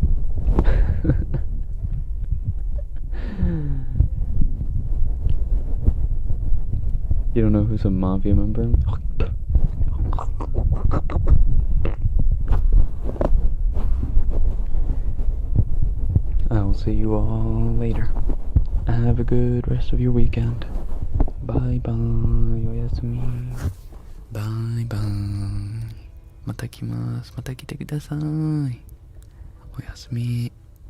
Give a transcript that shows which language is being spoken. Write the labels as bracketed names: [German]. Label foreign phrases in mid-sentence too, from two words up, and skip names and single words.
[English] You don't know who's a mafia member? I will see you all later. Have a good rest of your weekend. Bye bye. Oyasumi. Bye bye. [Japanese] Mata kimasu. Mata kite kudasai. Oyasumi.